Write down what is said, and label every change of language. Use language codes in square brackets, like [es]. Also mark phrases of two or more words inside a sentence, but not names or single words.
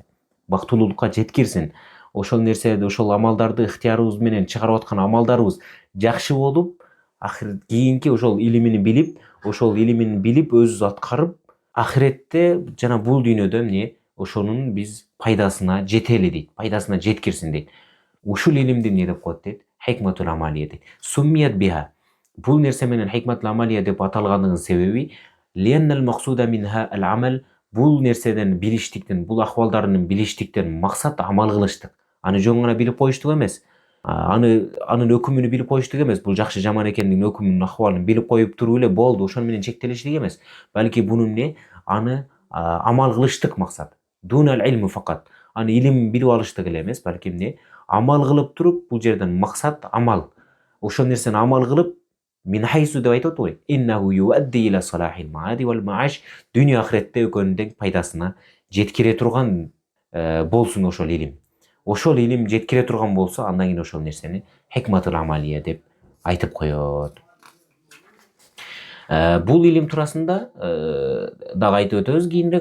[ky] Бактылуулукка жеткирсин. Ошол нерседи, ошол амалдарды ыхтыярыбыз менен чыгарып аткан амалдарыбыз жакшы болуп, кийинки ошол илимин билип, өзүбүз аткарып, ахиретте жана бул дүйнөдө эмне, ошонун биз пайдасына жетели дейт, пайдасына жеткирсин дейт. Ушул илимди эмне деп коет дейт? [ar] الحكمة العملية [ky] дейт. [ar] سميت بها. [ky] Бул нерсе менен [ar] الحكمة العملية [ky] деп аталгандыгынын себеби [ar] لأن المقصود منها العمل [ky] Бул нерседен билиштиктен, бул акыбалдардын билиштиктен максат амал кылыштык. Аны жөн гана билип коюштук эмес. Анын өкүмүнү билип коюштук эмес. Бул жакшы жаман экендигин, өкүмүнүн акыбалын билип коюп туруп эле болду, ошону менен чектелиштик эмес. Балки бунун аны амал кылыштык максат. [ar] دون العلم فقط. [ky] Аны илим билип алыштык эле эмес, балки амал кылып туруп, бул жерден максат амал. Ошол нерсени амал кылып, [ar] من حيث [ky] деп айтып атат го. [ar] إنه يؤدي إلى صلاح المعاد والمعاش. [ky] Дүйнө ахиретте экөөнүн тең пайдасына жеткире турган болсун ошол илим. Ошол илим жеткире турган болсо, андан кийин ошол нерсени [ar] الحكمة العملية [ky] деп айтып коет. Бул илим туурасында дагы айтып өтөбүз кийинирээк.